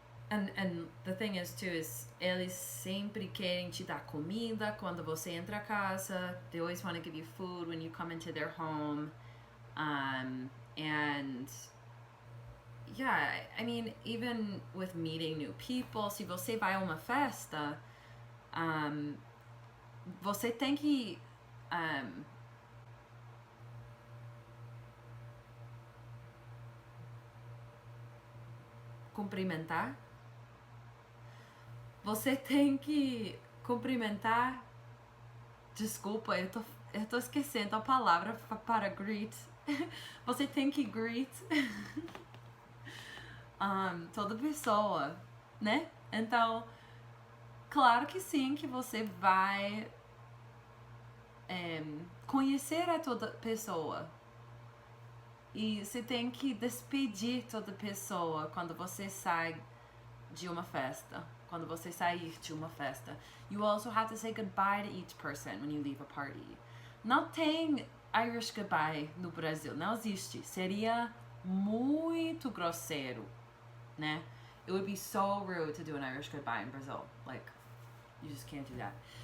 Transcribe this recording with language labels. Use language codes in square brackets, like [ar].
[pt] And the thing is too is eles sempre querem te dar comida quando você entra a casa. [en] They always want to give you food when you come into their home. [pt] And yeah, I mean, even with meeting new people, se você vai a uma festa, você tem que cumprimentar. Você tem que cumprimentar. Desculpa, eu tô esquecendo a palavra para greet. Você tem que greet toda pessoa, né? Então, claro que sim, que você vai conhecer a toda pessoa. E você tem que despedir toda pessoa quando você sai de uma festa. Quando você sair de uma festa. [en] You also have to say goodbye to each person when you leave a party. [pt] Não tem Irish goodbye no Brasil. Não existe. Seria muito grosseiro, né? [en] It would be so rude to do an Irish goodbye in Brazil. Like, you just can't do that.